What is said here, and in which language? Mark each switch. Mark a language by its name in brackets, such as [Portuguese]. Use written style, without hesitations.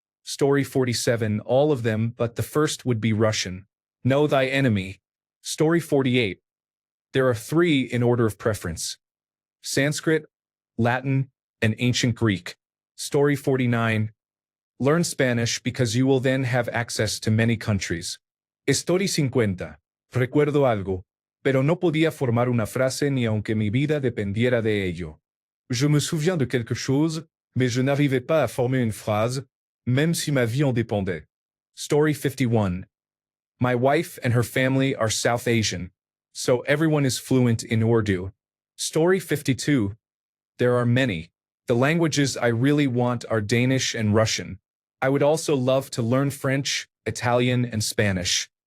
[English] Story 47. All of them, but the first would be Russian. Know thy enemy. Story 48. There are 3 in order of preference: Sanskrit, Latin, and Ancient Greek. Story 49. Learn Spanish because you will then have access to many countries. Story 50. [Spanish] Recuerdo algo, pero no podía formar una frase ni aunque mi vida dependiera de ello. [French] Je me souviens de quelque chose, mais je n'arrivais pas à former une phrase, même si ma vie en dépendait. [English] Story 51. My wife and her family are South Asian, so everyone is fluent in Urdu. Story 52. There are many. The languages I really want are Danish and Russian. I would also love to learn French, Italian, and Spanish.